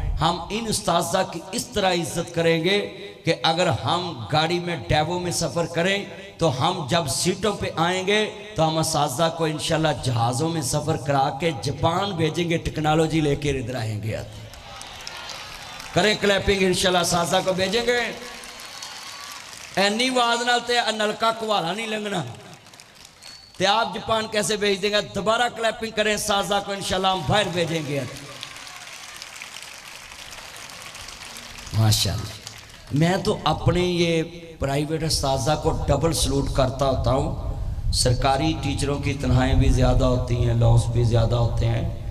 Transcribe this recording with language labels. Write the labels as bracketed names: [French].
[Urdu] ہم ان اساتذہ کی اس طرح عزت کریں گے کہ اگر ہم گاڑی میں ڈیوو میں سفر کریں تو ہم جب سیٹوں پہ آئیں گے تو ہم اساتذہ کو انشاءاللہ جہازوں میں سفر کرا کے جاپان بھیجیں گے, ٹیکنالوجی لے کے ادھر آئیں گے. کریں کلیپنگ, انشاءاللہ اساتذہ کو بھیجیں گے. [Punjabi] اینی آواز نال تے نلکا کوالا نہیں لنگنا تے [Urdu] آپ جاپان کیسے بھیج دیں گے. دوبارہ کلیپنگ کریں اساتذہ کو, انشاءاللہ ہم باہر بھیجیں گے. ماشاءاللہ. میں تو اپنے یہ پرائیویٹ اساتذہ کو ڈبل سلوٹ کرتا ہوتا ہوں. سرکاری ٹیچروں کی تنخواہیں بھی زیادہ ہوتی ہیں, لاس بھی زیادہ ہوتے ہیں.